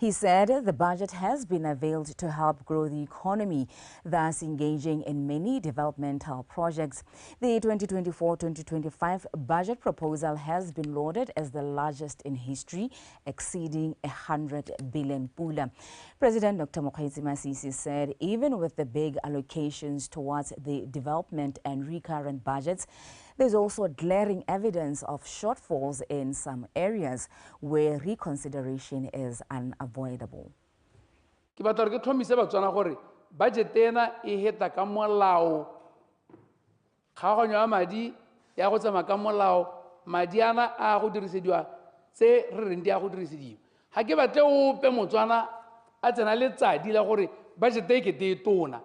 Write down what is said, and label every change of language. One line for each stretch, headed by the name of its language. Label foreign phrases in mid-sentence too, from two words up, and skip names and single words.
English: He said the budget has been availed to help grow the economy, thus engaging in many developmental projects. The 2024-2025 budget proposal has been lauded as the largest in history, exceeding 100 billion pula. President Dr. Mokgweetsi Masisi said even with the big allocations towards the development and recurrent budgets, there's also glaring evidence of shortfalls in some areas where reconsideration is unavoidable.
Tswana: Ke batla re ke tlhomise Batswana gore budget ena e heta ka molao. Kgaoganyo ya madi ya go tsamaya ka molao, madi ana a go dirisediwa tse re reng di a go dirisediwa. Ha ke batle ope Motswana a tsena letsadi la gore budget e ke te tona.